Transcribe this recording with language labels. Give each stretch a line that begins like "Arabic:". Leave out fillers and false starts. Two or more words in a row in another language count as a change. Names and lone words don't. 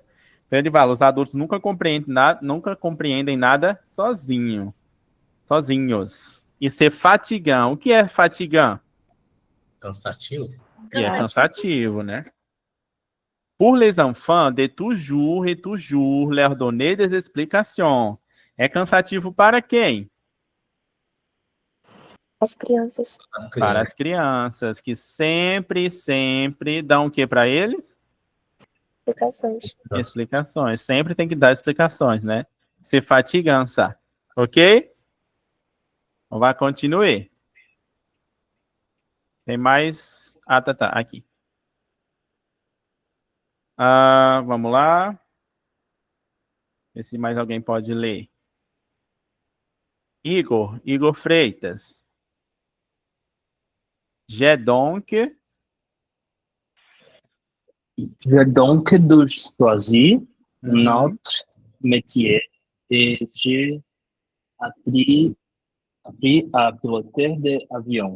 Portuguese: Então ele fala, os adultos nunca compreendem nada sozinhos. E ser fatigant. O que é fatigant? Cansativo. E é cansativo, né?
French: Pour les enfants, de toujours et toujours leur donner des explications.
Portuguese: É cansativo para quem? As crianças. Para as crianças, que sempre dão o que para eles? Explicações. Sempre tem que dar explicações, né? Se fatigança.
French: Ok? On va continuer.
Portuguese: Tem mais... Ah, tá. Aqui. Vamos lá. Ver se mais alguém pode ler. Igor Freitas.
French: J'ai donc choisi un autre métier et j'ai appris à piloter des avions.